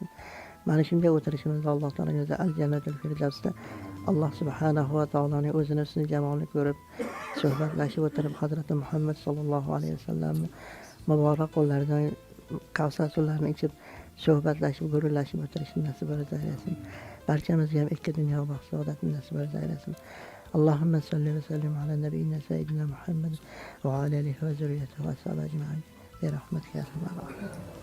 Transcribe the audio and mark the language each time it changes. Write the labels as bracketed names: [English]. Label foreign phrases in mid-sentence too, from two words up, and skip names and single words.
[Uzbek] Mana shunday o'tirishimizda Alloh taoloning o'zi al-jannatul firdavsda Alloh [Arabic] سبحانه وتعالى [Uzbek] o'zini husni jamolini ko'rib suhbatlashib o'tirib, Hazrati Muhammad [Arabic] صلى الله عليه وسلم [Uzbek] muborak qo'llaridan Kavsar suvlarini ichib suhbatlashib, gururlashib o'tirishni nasib aylasin. Barchamizga ham ikki dunyo baxt saodatini nasib aylasin. [Arabic] اللهم صل وسلم على نبينا سيدنا محمد وعلى آله وذريته وأصحابه أجمعين. برحمتك يا أرحم الراحمين.